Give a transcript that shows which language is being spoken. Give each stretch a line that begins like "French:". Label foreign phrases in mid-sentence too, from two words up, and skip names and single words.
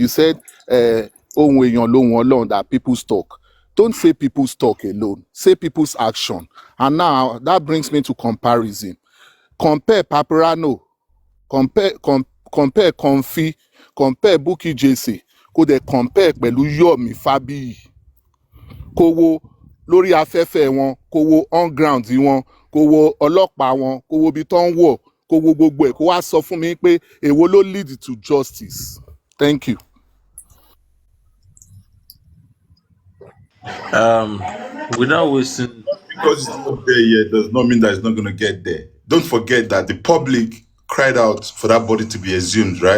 English: You said, that people's talk. Don't say people's talk alone. Say people's action. And now that brings me to comparison. Compare Papariano, compare Comfy, compare Bukky Jesse, could they compare
Yoruba: pẹ̀lú Yomi Fabiyi, kó wo lórí afẹ́fẹ́ wọn, kó wo
English: on ground
Yoruba: wọn, kó wo ọlọ́pàá wọn, kó wo ibi tó ń wọ̀, kó wo gbogbo ẹ̀, kó wá sọ fún mi pé èwo ló
English: lead to justice. Thank you. Without wasting. Because it's not there yet does not mean that it's not going to get there. Don't forget that the public cried out for that body to be exhumed, right?